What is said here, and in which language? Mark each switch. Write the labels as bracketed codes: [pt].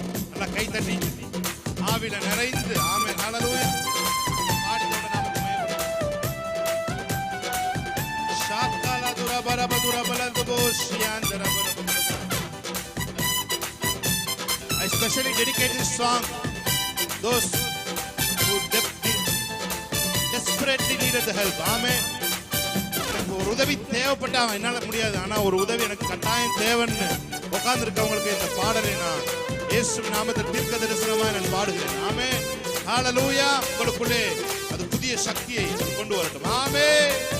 [ta] நல்லா கை தட்டி ஆவில நிறைந்து ஆமென், ஹல்லேலூயா. ஆண்டவருடைய நாமத்தை மகிமைப்படுத்துவோம். ஷாக்காலா துரபரபதுர பலதுபோஷியாந்தர பரபரப. [en] I especially dedicate this song those who desperately needed the help. [ta] ஆமென். எனக்கு ஒரு உதவி தேவைப்பட்டா என்னால முடியாது, ஆனா ஒரு உதவி எனக்கு கட்டாயம் தேவைன்னு உட்கார்ந்து இருக்கவங்களுக்கு இந்த பாடலை நான் இயேசுவின் நாமத்தில் தீர்க்க தரிசனமாய் நான் பாடுகிறேன். ஆமென், ஹல்லேலூயா. உங்களுக்குள்ளே அது புதிய சக்தியை கொண்டு வரட்டும். ஆமென்.